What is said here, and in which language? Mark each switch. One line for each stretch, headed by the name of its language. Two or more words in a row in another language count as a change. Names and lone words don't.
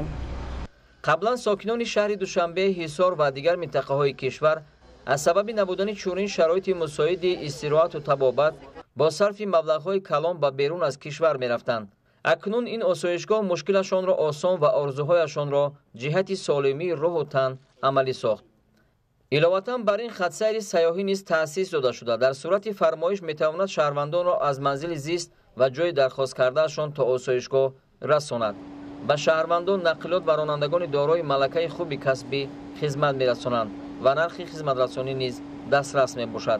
Tajik: قبلا ساکنان شهر دوشنبه، حصار و دیگر منطقه‌های کشور از سبب نبودن چنین شرایط مساعد استراحت و طبابت با صرف مبلغ‌های کلان به بیرون از کشور می‌رفتند. اکنون این آسایشگاه مشکلشان را آسان و آرزوهایشان را جهت سالمی روح و تن عملی ساخت. иловатан бар ин хатсайри сайёҳӣ низ таъсис дода шуда дар сурати фармоиш метавонад шаҳрвандонро аз манзили зист ва ҷои дархост кардаашон то осоишгоҳ расонад. ба шаҳрвандон нақлиёт ва ронандагони дорои малакаи хуби касбӣ хизмат мерасонанд ва нархи хизматрасонӣ низ дастрас мебошад.